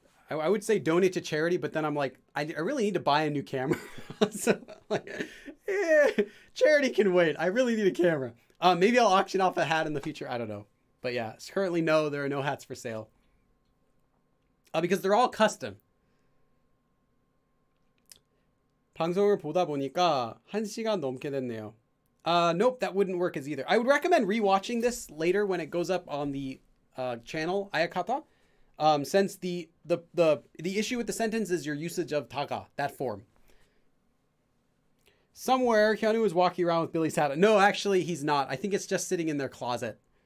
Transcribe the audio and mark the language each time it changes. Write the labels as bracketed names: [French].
[English] I would say donate to charity, but then I'm like, I really need to buy a new camera. So like, charity can wait. I really need a camera. Maybe I'll auction off a hat in the future. I don't know. But yeah, currently no, there are no hats for sale. Because they're all custom. [Korean] 방송을 보다 보니까 1시간 넘게 됐네요. [English] Nope, that wouldn't work as either. I would recommend rewatching this later when it goes up on the channel, Ayakata. Since the issue with the sentence is your usage of taga, that form. Somewhere, Hyunwoo is walking around with Billy's hat. No, actually, he's not. I think it's just sitting in their closet.